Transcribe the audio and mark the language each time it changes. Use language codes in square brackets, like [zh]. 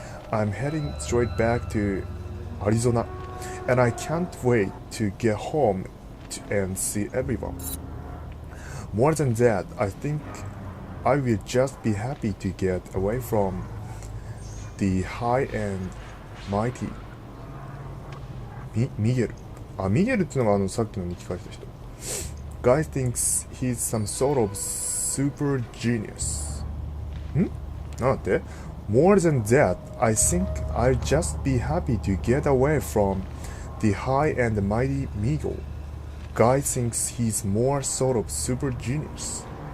[en] I'm heading straight back to Arizona, and I can't wait to get home and see everyone. More than that, I think I will just be happy to get away from the high and mighty Miguel. [ja] あ、ミゲルっていうのがさっきの日記書いてた人。 [en] Guy thinks he's some sort of super genius. [ja] ん？なんだって？ [en] More than that, I think I'll just be happy to get away from the high and mighty Miguel. Guy thinks he's more sort of super genius.